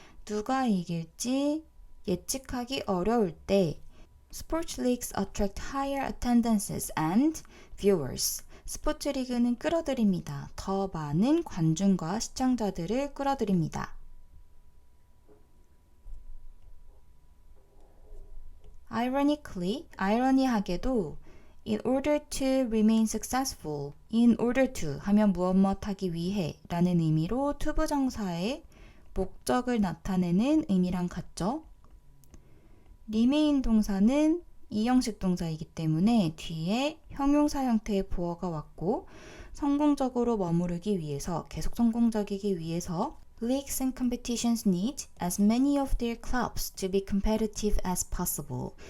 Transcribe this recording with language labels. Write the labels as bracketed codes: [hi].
[ko] 누가 이길지 예측하기 어려울 때 [en] Sports leagues attract higher attendances and viewers. [ko] 스포츠 리그는 끌어들입니다. 더 많은 관중과 시청자들을 끌어들입니다. [en] Ironically, [ko] 아이러니하게도 [en] In order to remain successful. [ko] In order to 하면 무엇 하기 위해 라는 의미로 투부정사의 목적을 나타내는 의미랑 같죠. remain 동사는 이형식 동사이기 때문에 뒤에 형용사 형태의 보어가 왔고 성공적으로 머무르기 위해서, 계속 성공적이기 위해서 [en] Leagues and competitions need as many of their clubs to be competitive as possible.